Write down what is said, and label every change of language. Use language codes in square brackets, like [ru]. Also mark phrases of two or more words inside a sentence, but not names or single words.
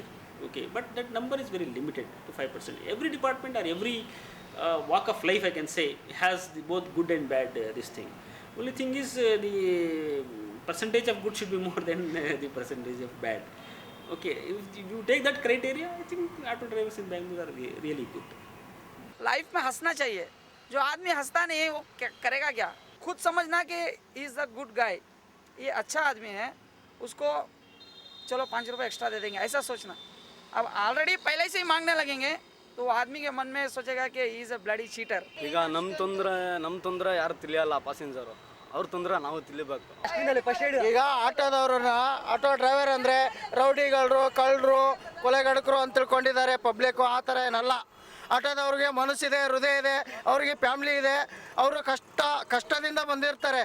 [en] Okay, but that number is very limited to 5%. Every department or every walk of life, I can say, has both good and bad this thing. Only thing is the percentage of good should be more than the percentage of bad. Okay, if you take that criteria, I think auto drivers in Bangalore are really good. [hi] लाइफ में हंसना चाहिए. जो आदमी हंसता नहीं है वो करेगा क्या? खुद समझना कि [en] he is the good guy, [hi] ये अच्छा आदमी है, उसको चलो 5 रुपये एक्स्ट्रा दे देंगे, ऐसा सोचना. अब ऑलरेडी पहले से ही मांगने लगेंगे तो वो आदमी के मन में सोचेगा कि [en] he is a bloody cheater. [kn] ಈಗ ನಮ್ಮ ತೊಂದರೆ ಯಾರು ತಿಳಿಯಲ್ಲ ಪ್ಯಾಸೆಂಜರು, ಅವ್ರ ತೊಂದರೆ ನಾವು ತಿಳಿಬೇಕು. ಈಗ [en] auto driver [kn] ಅಂದರೆ ರೌಡಿಗಳು, ಕಳ್ಳರು, ಕೊಲೆಗಡಕರು ಅಂತ ತಿಳ್ಕೊಂಡಿದ್ದಾರೆ ಪಬ್ಲಿಕ್ಕು. ಆ ಥರ ಏನಲ್ಲ. ಆಟೋದವ್ರಿಗೆ ಮನಸ್ಸಿದೆ, ಹೃದಯ ಇದೆ, ಅವ್ರಿಗೆ ಫ್ಯಾಮ್ಲಿ ಇದೆ, ಅವರು ಕಷ್ಟದಿಂದ ಬಂದಿರ್ತಾರೆ.